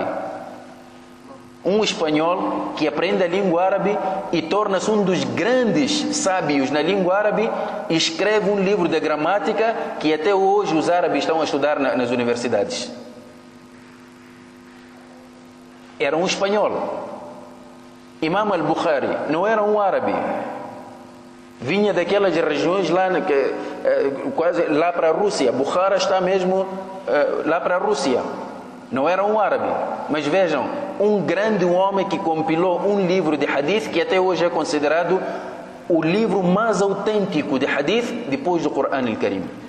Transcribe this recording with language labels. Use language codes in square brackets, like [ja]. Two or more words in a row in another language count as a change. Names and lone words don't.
[pt] Um espanhol que aprende a língua árabe e torna-se um dos grandes sábios na língua árabe e escreve um livro de gramática que até hoje os árabes estão a estudar nas universidades. Era um espanhol. Imam al-Bukhari não era um árabe. Vinha daquelas regiões lá, quase lá para a Rússia. Bukhara está mesmo lá para a Rússia. Não era um árabe. Mas vejam, um grande homem que compilou um livro de hadith que até hoje é considerado o livro mais autêntico de hadith depois do Coran al-Karim.